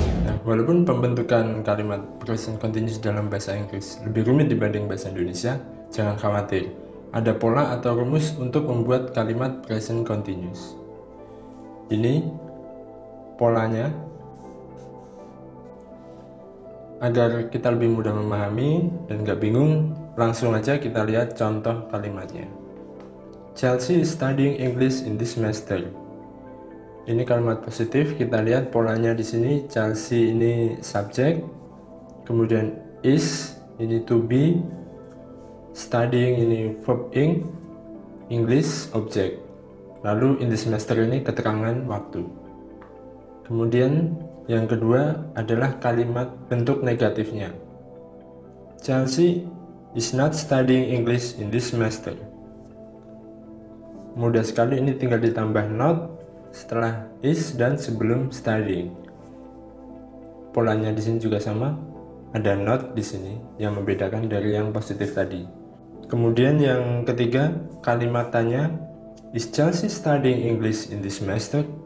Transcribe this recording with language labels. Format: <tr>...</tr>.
<id>Nah, walaupun pembentukan kalimat present continuous dalam bahasa Inggris lebih rumit dibanding bahasa Indonesia, jangan khawatir. Ada pola atau rumus untuk membuat kalimat present continuous. Ini polanya agar kita lebih mudah memahami dan gak bingung. Langsung aja kita lihat contoh kalimatnya.</id> <en>Chelsea is studying English in this semester.</en> <id>Ini kalimat positif. Kita lihat polanya di sini. Chelsea ini subjek, kemudian is ini to be, studying ini verb ing, English object. Lalu</id> <en>in the semester</en> <id>ini keterangan waktu. Kemudian yang kedua adalah kalimat bentuk negatifnya.</id> <en>Chelsea is not studying English in this semester.</en> <id>Mudah sekali, ini tinggal ditambah not setelah is dan sebelum studying. Polanya di sini juga sama, ada not di sini yang membedakan dari yang positif tadi. Kemudian yang ketiga, kalimat tanya,</id> <en>is Chelsea studying English in this semester?</en>